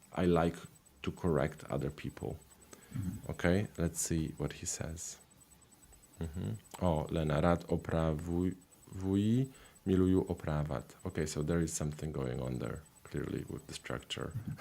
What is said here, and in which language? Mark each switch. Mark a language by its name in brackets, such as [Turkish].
[English] I like to correct other people. Okay, let's see what he says. [Czech] Oh, Lena, rád opravuji, miluju opravat. [English] Okay, so there is something going on there, clearly, with the structure.